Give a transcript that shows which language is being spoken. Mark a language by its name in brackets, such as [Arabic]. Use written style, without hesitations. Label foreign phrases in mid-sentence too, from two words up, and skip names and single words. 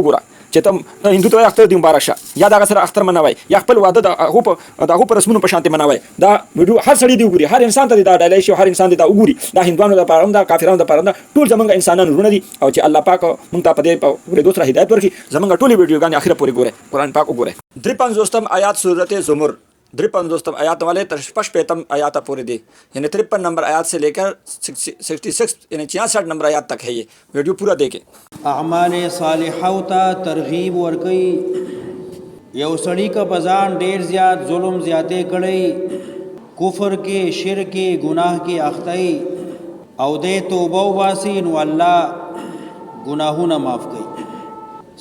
[Pashto] وګوره چې ته هندو ته وایي اختر دې مبارک شه، یا دغه سره اختر منوئ یا خپل واده د هغو په رسمونو په شانتې منوئ. دا ویډیو هر سړي دې وګوري، هر انسان ته دې دا ډالۍ شي، هر انسان دې دا وګوري. دا هندوانو دپاره هم ده، کافرانو دپاره هم ده، ټول زمونږ انسانان وروڼه دي. او چې الله پاک مونږ ته په دې په اورېدو سره هدایت ورکړي، زمونږ ټولې ویډیوګانې اخره پورې ګورئ، قرآن پاک وګورئ. [Urdu] 53 آیات سورت زمر 53 آیات والے 55 آیات پورے دی، یعنی 53 نمبر آیات سے لے کر 66 یعنی 66 نمبر آیات تک ہے. یہ ویڈیو پورا دیکھیں. [Pashto] اعمال صالحہ ته ترغیب ورکي. یو سړی کا بزان ډیر زیات ظلم زیاته کړي، کفر کې، شرک کې، گناہ کې اخته او دې توبه واسي نو الله گناهونه معاف کوي.